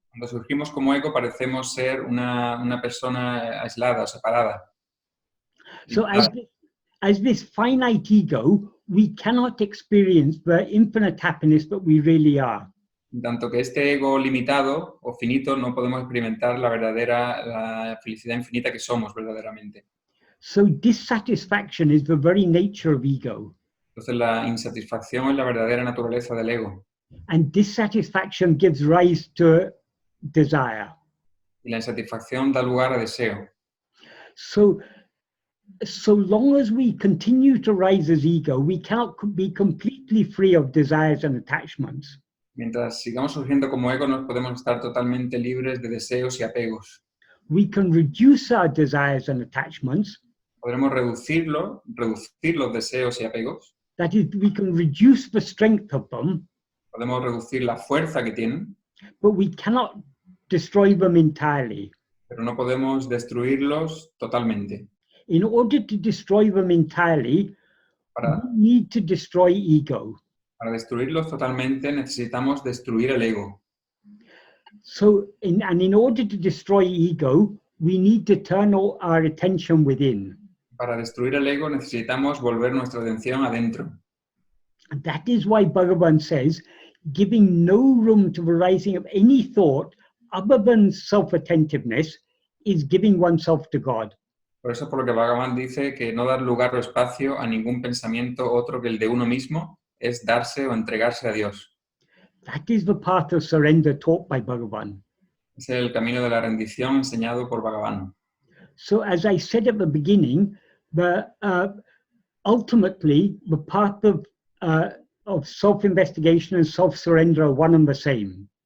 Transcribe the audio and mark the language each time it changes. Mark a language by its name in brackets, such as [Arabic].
[Spanish] Cuando surgimos como ego parecemos ser una persona aislada o separada. [English] So as this finite ego, we cannot experience the infinite happiness that we really are. [Spanish] Tanto que este ego limitado o finito no podemos experimentar la felicidad infinita que somos verdaderamente. [English] So dissatisfaction is the very nature of ego. [Spanish] Entonces la insatisfacción es la verdadera naturaleza del ego. [English] And dissatisfaction gives rise to desire. [Spanish] Y la insatisfacción da lugar a deseo. [English] So long as we continue to rise as ego, we cannot be completely free of desires and attachments. [Spanish] Mientras sigamos surgiendo como ego, no podemos estar totalmente libres de deseos y apegos. [English] We can reduce our desires and attachments. [Spanish] Podremos reducir los deseos y apegos. [English] That is, we can reduce the strength of them. [Spanish] Podemos reducir la fuerza que tienen, [English] But we cannot destroy them entirely. [Spanish] pero no podemos destruirlos totalmente. [English] In order to destroy them entirely, [Spanish] Para [English] we need to destroy ego. [Spanish] destruirlos totalmente necesitamos destruir el ego. [English] So, in order to destroy ego, we need to turn all our attention within. [Spanish] Para destruir el ego necesitamos volver nuestra atención adentro. [English] And that is why Bhagavan says, giving no room to the rising of any thought other than self-attentiveness is giving oneself to God. [Spanish] Por eso, por lo que Bhagavan dice que no dar lugar o espacio a ningún pensamiento otro que el de uno mismo es darse o entregarse a Dios. [English] That is the path of surrender taught by Bhagavan. [Spanish] Es el camino de la rendición enseñado por Bhagavan. [English] So as I said at the beginning, ultimately the path of self-investigation and self-surrender are one and the same.